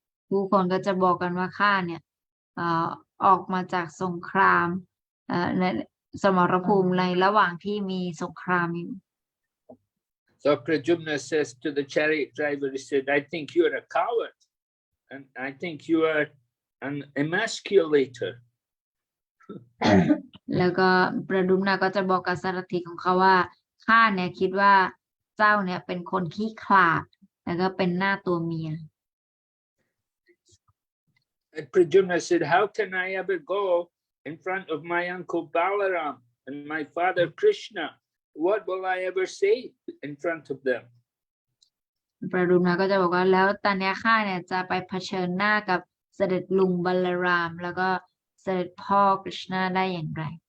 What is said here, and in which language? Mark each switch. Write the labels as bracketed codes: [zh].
[th] ผู้คนก็จะบอกกันว่าข้าเนี่ยออกมาจากสงครามในสมรภูมิในระหว่างที่มีสงครามอยู่ [en] So Pradyumna says to the chariot driver, he said, "I think you are a coward, and I think you are an emasculator." [th] แล้วก็ประดุมนาก็จะบอกกับสารถีของเขาว่าข้าเนี่ยคิดว่าเจ้าเนี่ยเป็นคนขี้ขลาดแล้วก็เป็นหน้าตัวเมีย [en] And Pradyumna said, "How can I ever go in front of my uncle Balaram and my father Krishna? What will I ever say in front of them?" [th] ประดุมนาก็จะบอกว่าแล้วตอนนี้ข้าเนี่ยจะไปเผชิญหน้ากับเสด็จลุงบัลลารามแล้วก็เสด็จพ่อกฤษณาได้อย่างไร